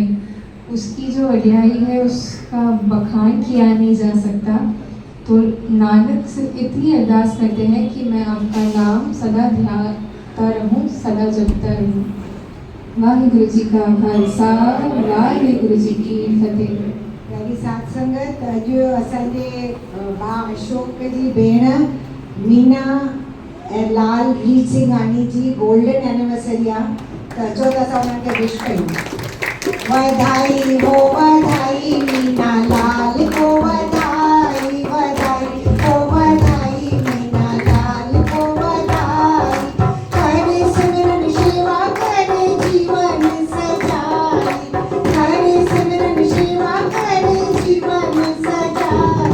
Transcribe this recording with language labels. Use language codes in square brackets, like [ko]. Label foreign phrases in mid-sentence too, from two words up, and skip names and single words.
[hi] उसकी जो वड्याई है उसका बखान किया नहीं जा सकता। तो नानक से इतनी अरदास करते हैं कि मैं आपका नाम सदा ध्याता रहूं, सदा जपता रहूं। [pa] वाहिगुरु जी का खालसा वाहिगुरु जी की फतेह। [sd] प्यारी साथ संगत, अॼु असांजे भाउ अशोक जी भेण मीना ऐं लाल वीर सिंघानी जी [en] golden anniversary [sd] आहे, त अचो त असां उन्हनि खे विश कयूं। [hi] बधाई हो बधाई मीना लाल को बधाई, बधाई हो बधाई मीना लाल को बधाई। करे सिमरन सेवा करे जीवन सजाई, करे सिमरन सेवा करे जीवन सजाई।